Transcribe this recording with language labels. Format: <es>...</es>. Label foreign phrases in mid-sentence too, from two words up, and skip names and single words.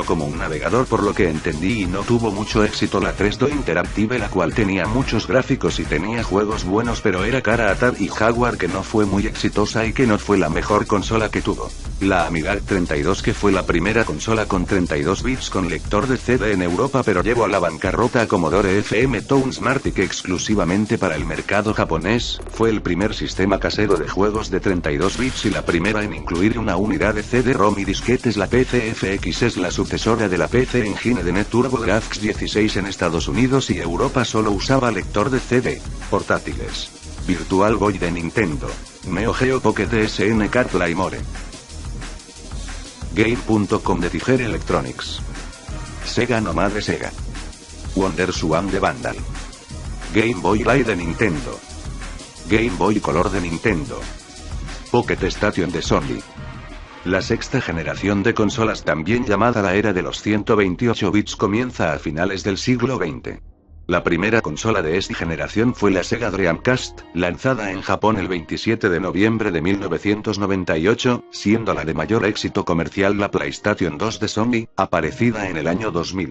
<es>como un navegador por lo que entendí y no tuvo mucho éxito; la 3D Interactive, la cual tenía muchos gráficos y tenía juegos buenos pero era cara; Atari Jaguar, que no fue muy exitosa y que no fue la mejor consola que tuvo; la Amiga 32, que fue la primera consola con 32 bits con lector de CD en Europa pero llevó a la bancarrota a Commodore FM Toons Marty, que exclusivamente para el mercado japonés, fue el primer sistema casero de juegos de 32 bits y la primera en incluir una unidad de CD-ROM y disquetes. La PC FX es la sucesora de la PC Engine de Net TurboGrafx 16 en Estados Unidos y Europa solo usaba lector de CD. Portátiles: Virtual Boy de Nintendo, Neo Geo Pocket SNK Playmore, Game.com de Tiger Electronics, Sega Nomad de Sega, WonderSwan de Vandal, Game Boy Light de Nintendo, Game Boy Color de Nintendo, Pocket Station de Sony. La sexta generación de consolas, también llamada la era de los 128 bits, comienza a finales del siglo XX. La primera consola de esta generación fue la Sega Dreamcast, lanzada en Japón el 27 de noviembre de 1998, siendo la de mayor éxito comercial la PlayStation 2 de Sony, aparecida en el año 2000.</es>